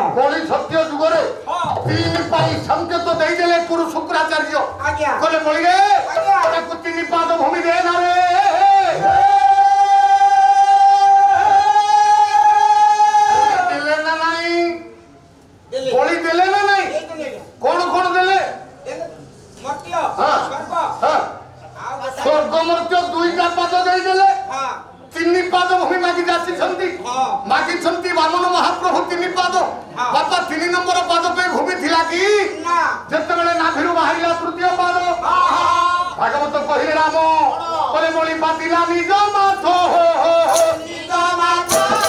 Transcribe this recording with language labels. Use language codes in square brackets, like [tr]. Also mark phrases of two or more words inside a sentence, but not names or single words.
[or] କଳି ସତ୍ୟ ଯୁଗରେ ତିନି ପାଇଁ ସଂକେତ ଦେଇଦେଲେ ଗୁରୁ ଶୁକ୍ରାଚାର୍ଯ୍ୟ आज्ञा କହିଲେ ବଳିରେ ଆଜ୍ଞା। ତାକୁ ତିନି ପାଦ ଭୂମି ଦେ ନା ରେ ଦେଲେ ନା ନାଇଁ देले ବଳି ଦେଲେ ନା ନାଇଁ देले କଣ କଣ ଦେଲେ मर्त्य हां स्वर्ग ହଁ ସ୍ୱର୍ଗ ମର୍ତ୍ୟ ଦୁଇଟା ପାଦ ଦେଇଦେଲେ हां ତିନି ପାଦ ଭୂମି ମାଗି ଯାଚିଛନ୍ତି ହଁ। ମାଗିଛନ୍ତି ବାମନ ମହାପ୍ରଭୁ ତିନି ପାଦ ହଁ। ବାପା ତିନି ନମ୍ବର ପାଦ ପାଇଁ ଭୂମି ଥିଲା କି ना ଯେତେବେଳେ ନାଭିରୁ ବାହାରିଲା ତୃତୀୟ ପାଦ ଭାଗବତ କହିଲେ ରାମ କହିଲେ ବଳି ପାତିଲା ନିଜ ମାଥ ନିଜ ମାତା